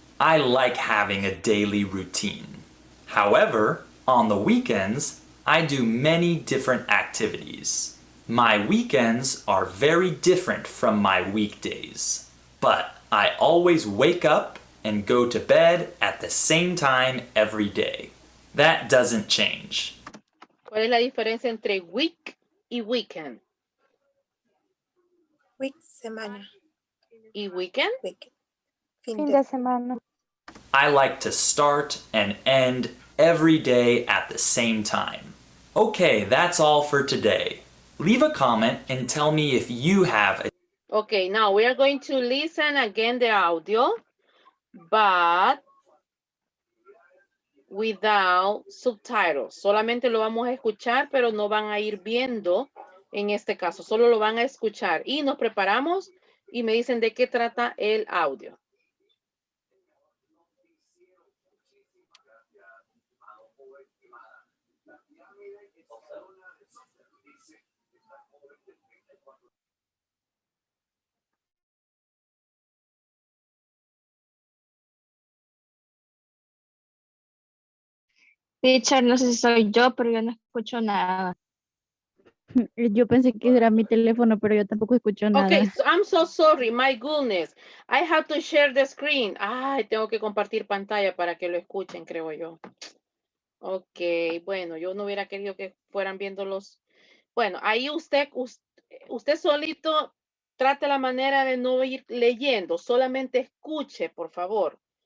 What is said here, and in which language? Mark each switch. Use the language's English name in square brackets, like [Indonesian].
[English] I like having a daily routine. However, on the weekends, I do many different activities. My weekends are very different from my weekdays, but I always wake up and go to bed at the same time every day. That doesn't change. [Spanish] ¿Cuál es la diferencia entre week y weekend? Week, semana. ¿Y weekend? [English] Week. [Spanish] Fin de semana. [English] I like to start and end every day at the same time. Okay, that's all for today. Leave a comment and tell me if you have a Okay, now we are going to listen again the audio, but without subtitles. [Spanish] Solamente lo vamos a escuchar, pero no van a ir viendo en este caso. Solo lo van a escuchar. Y nos preparamos y me dicen de qué trata el audio. Teacher, no sé si soy yo, pero yo no escucho nada. Yo pensé que era mi teléfono, pero yo tampoco escucho [English] Okay, [Spanish] nada. [English] so I'm so sorry, my goodness. I have to share the screen. [Spanish] Ay, tengo que compartir pantalla para que lo escuchen, creo yo. Ok, bueno, yo no hubiera querido que fueran viendo los... Bueno, ahí usted solito trate la manera de no ir leyendo, solamente escuche, por favor.